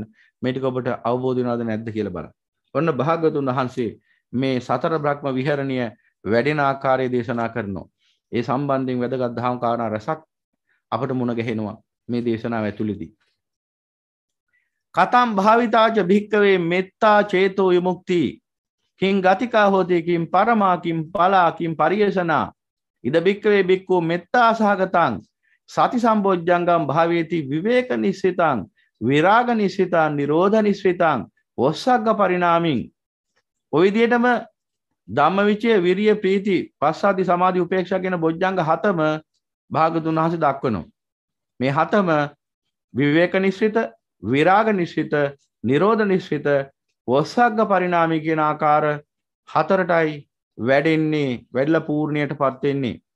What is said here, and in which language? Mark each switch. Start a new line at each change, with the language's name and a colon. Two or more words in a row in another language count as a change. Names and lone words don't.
Sinhala: මේ ටික ඔබට අවබෝධ වෙනවද නැද්ද කියලා බලන්න. ඔන්න භාගතුන් වහන්සේ මේ සතර බ්‍රහ්ම විහරණීය වැඩෙන ආකාරය දේශනා කරනවා. ඒ සම්බන්ධයෙන් වැදගත් දහම් කාරණා රසක් අපට මුණ ගැහෙනවා. මේ දේශනාව ඇතුළේදී.
Pali: කතම් භාවිතාච භික්කවේ මෙත්තා චේතෝ විමුක්ති කිං ගතිකා හෝති කිං පරමා කිං පලා කිං පරියසනා ඉද භික්කවේ භික්ඛු මෙත්තා සහගතං සති සම්බොජ්ජංගම් භාවේති විවේක නිස්සිතං විරාග නිස්සිතං නිරෝධ නිස්සිතං වස්සග්ග පරිණාමින්.
Sinhala: ඔය විදිහටම ධම්මවිචය විරිය ප්‍රීති පස්සාදි සමාධි උපේක්ෂා කියන බොජ්ජංග හතම භාගතුන් වහන්සේ දක්වනවා. මේ හතම
Pali: විවේක නිස්සිත විරාග නිස්සිත නිරෝධ නිස්සිත වස්සග්ග පරිණාමී
Sinhala: කියන ආකාර හතරටයි වැඩෙන්නේ වැඩිලා පූර්ණයටපත් වෙන්නේ.